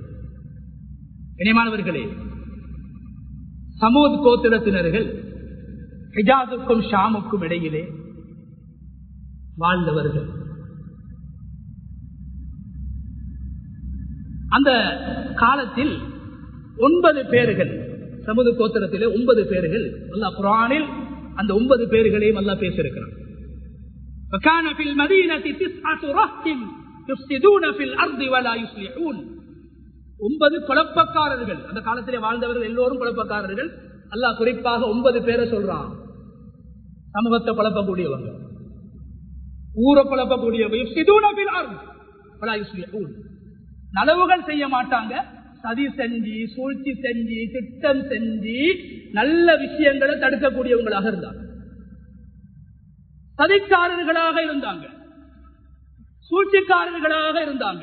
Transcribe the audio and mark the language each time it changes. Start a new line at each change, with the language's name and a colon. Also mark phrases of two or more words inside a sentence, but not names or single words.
Tamil: கண்ணியமானவர்களே, சமூத் கோத்திரத்தினர்கள் ஹிஜாஸுக்கும் ஷாமுக்கும் இடையிலே வாழ்ந்தவர்கள். அந்த காலத்தில் 9 பேர்கள், சமூத் கோத்திரத்திலே 9 பேர்கள் அல்லாஹ் குர்ஆனில் அந்த 9 பேர்களையும் அல்லாஹ் பேசியிருக்கிறார்.
Arabic: وَكَانَ فِي الْمَدِينَةِ 9 رَهْطٍ يُفْسِدُونَ فِي الْأَرْضِ وَلَا يُصْلِحُونَ.
Tamil: 9 குழப்பக்காரர்கள். அந்த காலத்திலே வாழ்ந்தவர்கள் எல்லோரும் குழப்பக்காரர்கள். அல்லாஹ் குறிப்பாக 9 பேரை சொல்றான். சமூகத்தை குழப்பக்கூடியவங்க, ஊரை குழப்பக்கூடியவங்க, நலவுகள் செய்ய மாட்டாங்க, சதி செஞ்சு சூழ்ச்சி செஞ்சு திட்டம் செஞ்சு நல்ல விஷயங்களை தடுக்கக்கூடியவங்களாக இருந்தாங்க, சதிக்காரர்களாக இருந்தாங்க, சூழ்ச்சிக்காரர்களாக இருந்தாங்க.